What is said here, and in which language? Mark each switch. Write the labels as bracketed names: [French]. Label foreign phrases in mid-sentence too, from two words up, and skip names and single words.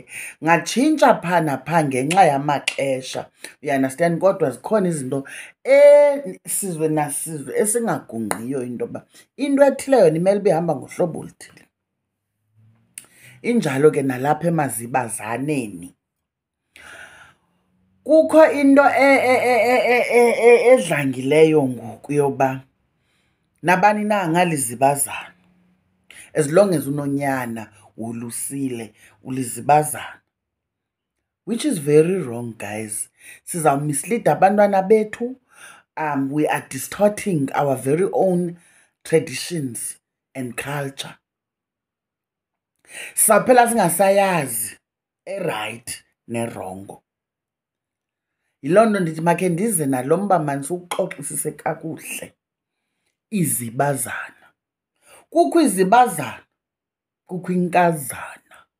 [Xhosa] Ngatshintsha phaa naphaa ngenxa yamaxesha, [English] you understand, [Xhosa] kodwa zikhona izinto sizwe nasizwe esingagungqiyo into yoba into ethile yona imele uba ihamba ngohlobo oluthile. Injalo ke nalapha emazibazaneni kukho into edlangileyo ngoku yoba nabani na angalizibazana, [English] as long as [Xhosa] unonyana wolusile ulizibazana, [English] which is very wrong guys. [Xhosa] Sizawumislida abantwana bethu. [English] We are distorting our very own traditions and culture. [Xhosa] Saphela singasayazi erayithi nerongo. Yiloo nto ndithi makhe ndize nalo mba mani siwuxoxisise kakuhle. Izibazana. Kukho izibazana, kukho inkazana.